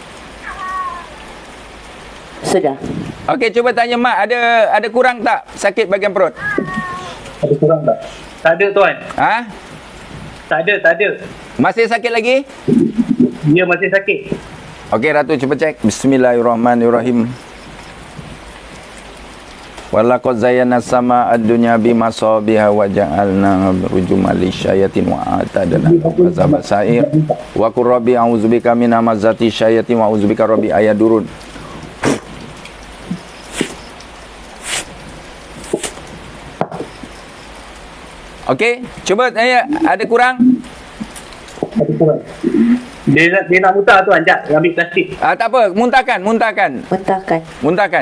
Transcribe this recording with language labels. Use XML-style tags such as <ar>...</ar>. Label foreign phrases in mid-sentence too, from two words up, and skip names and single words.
<ms>Sudah. Okey, cuba tanya Mak, ada kurang tak sakit bahagian perut? Ada kurang tak? Tak ada tuan. Tak ada. Masih sakit lagi? Dia masih sakit. Okey, Ratu cuba cek.</ms> <ar>بسم الله الرحمن الرحيم ولقد زين السماء الدنيا بمصابيح وجعلنا رجوما للشياطين وأعتدنا عذاب السعير. وقل رب أعوذ بك من همزات الشياطين وأعوذ بك رب أن يحضرون.</ar> <ms>Okey, cuba tanya, ada kurang? Ada kurang. Dia nak muntah tuan, jap ambil plastik. Tak apa, muntahkan. Muntahkan.</ms>